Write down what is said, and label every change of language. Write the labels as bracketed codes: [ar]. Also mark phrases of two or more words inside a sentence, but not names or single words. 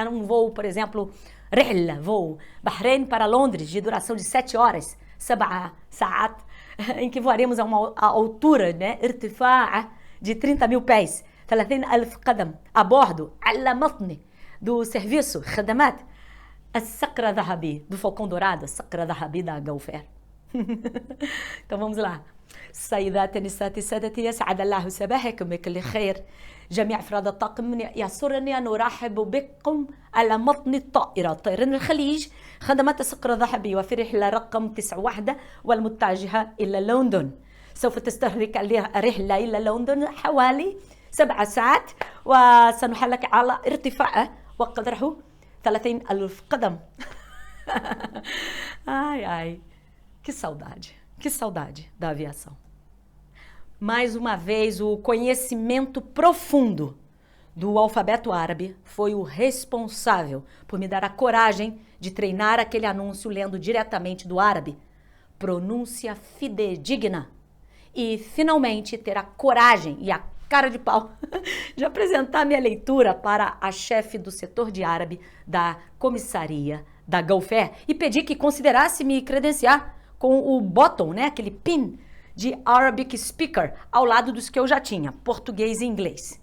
[pt] Num voo, por exemplo, Rihla, voo Bahrein para Londres, de duração de 7 horas, 7 saat, em que voaremos a uma altura, né? Irtifa'a, de 30 mil pés, 30,000 qadam, a bordo, [ar] على متن, [pt] do serviço, khadamat, [ar] الصقر الذهبي, [pt] do Falcão Dourado, [ar] الصقر الذهبي [pt] da Gulfer. Então vamos lá. [ar] سيداتي نساتي سادتي يسعد الله صباحكم بكل خير جميع أفراد الطاقم يسرني أن أرحب بكم على متن الطائرة طيران الخليج خدمات الصقر الذهبي وفي رحلة رقم 91 والمتجهة إلى لندن سوف تستغرق الرحلة إلى لندن حوالي 7 ساعات وسنحلق على ارتفاع وقدره 30,000 قدم. [pt] Ai, ai, que saudade da aviação. Mais uma vez, o conhecimento profundo do alfabeto árabe foi o responsável por me dar a coragem de treinar aquele anúncio lendo diretamente do árabe, pronúncia fidedigna, e finalmente ter a coragem e a cara de pau de apresentar minha leitura para a chefe do setor de árabe da comissaria da Gulfer e pedir que considerasse me credenciar com o bottom, né, aquele pin de [en] Arabic Speaker [pt] ao lado dos que eu já tinha, português e inglês.